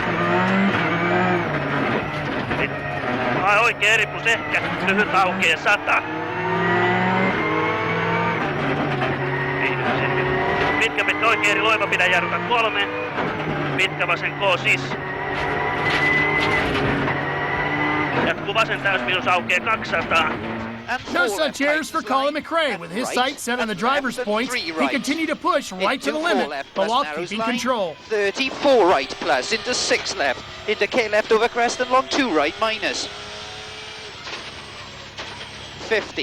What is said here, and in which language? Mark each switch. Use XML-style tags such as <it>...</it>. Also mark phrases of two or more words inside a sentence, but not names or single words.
<fi>Oikea eri plus ehkä, lyhyt aukeaa 100. Pitkä oikea eri loiva pidä jarruta 3. Pitkä vasen K sis. Jatkuu vasen täysmiinus aukeaa 200.</fi> <en>No such errors for Colin McRae. With his sights set on the driver's points, he continued to push right to the limit, but while keeping control. 34 right plus, into 6 left, into K left over crest and long 2 right minus. 50.</en>